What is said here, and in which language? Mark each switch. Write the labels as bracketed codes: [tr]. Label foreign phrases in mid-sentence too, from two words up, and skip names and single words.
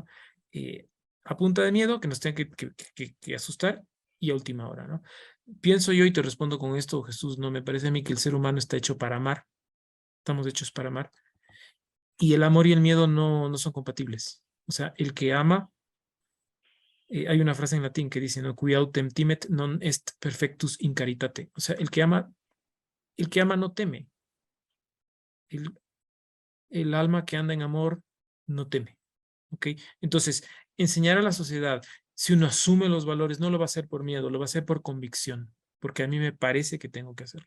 [es] A punta de miedo, que nos tengan que asustar y a última hora, ¿no? Pienso yo y te respondo con esto, Jesús, ¿no? Me parece a mí que el ser humano está hecho para amar, estamos hechos para amar, y el amor y el miedo no son compatibles. O sea, el que ama, hay una frase en latín que dice, no, [la] qui autem timet non est perfectus in caritate. [es] O sea, el que ama no teme. El alma que anda en amor no teme. ¿Ok? Entonces, enseñar a la sociedad, si uno asume los valores, no lo va a hacer por miedo, lo va a hacer por convicción, porque a mí me parece que tengo que hacerlo.